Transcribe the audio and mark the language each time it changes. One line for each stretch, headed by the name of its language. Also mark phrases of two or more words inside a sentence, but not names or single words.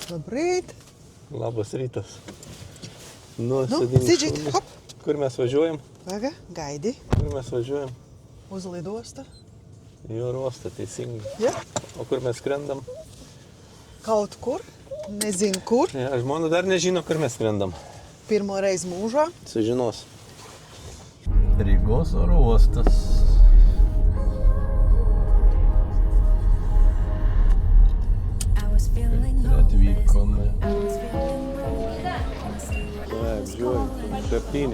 Lithuanian: ryt. Labas rytas. Nu, sėdim sėdžiai, šalia. hop. Kur mes važiuojam? Vaga, gaidi. Kur mes važiuojam?
Latvian: Uz lidostą.
Lithuanian: Į oro uostą, teisingai.
Latvian: Ja.
Lithuanian: O kur mes skrendam?
Latvian: Kaut kur, nezinu kur. Ja,
Lithuanian: žmona dar nežino, kur mes skrendam.
Latvian: Pirmo reizi mūžā.
Lithuanian: Sužinos. Rygos oro uostas. Atvykome. Taip, žiūrėjau. 7.